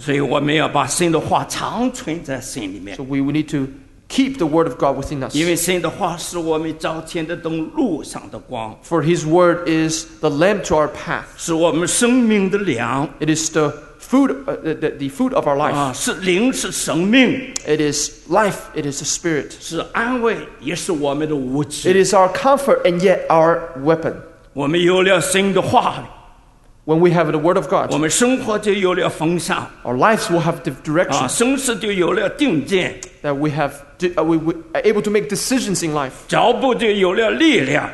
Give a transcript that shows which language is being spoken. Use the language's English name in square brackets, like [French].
[English] So we need to keep the word of God within us. For his word is the lamp to our path. It is the food, the food of our life. [Chinese] 是灵，是生命。 [English] It is life, it is the spirit. [Chinese] 是安慰，也是我们的武器。 [English] It is our comfort and yet our weapon. [Chinese] 我们有了神的话, [English] when we have the word of God, [Chinese] 我们生活就有了方向, [English] our lives will have direction. [Chinese] 生死就有了定见, [English] that we have we are able to make decisions in life. [Chinese] 脚步就有了力量,